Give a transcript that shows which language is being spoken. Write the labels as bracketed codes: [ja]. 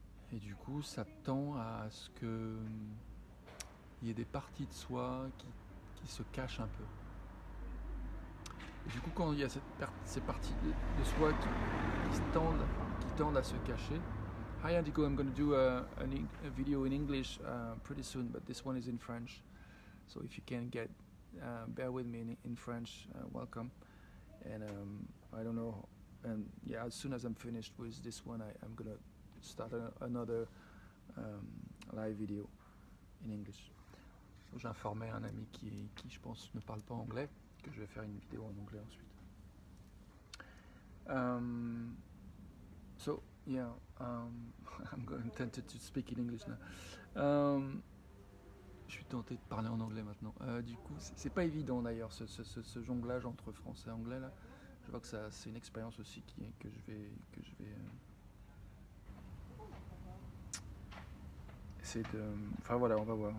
[fr] Et du coup, ça tend à ce qu'il y ait des parties de soi qui se cachent un peu. Et du coup, quand il y a ces parties de soi qui tendent à se cacher. [en] Hi Antico, I'm going to do a video in English pretty soon, but this one is in French. So if you can bear with me in French, welcome. And I don't know, and yeah, as soon as I'm finished with this one, I'm going to start another live video in English. [fr] J'ai informé un ami qui, je pense, ne parle pas anglais, que je vais faire une vidéo en anglais ensuite. [en] So yeah, I'm tempted to speak in English now. [fr] Je suis tenté de parler en anglais maintenant. Du coup, c'est pas évident d'ailleurs ce jonglage entre français et anglais là. Je vois que c'est une expérience aussi que je vais essayer de. Enfin voilà, on va voir.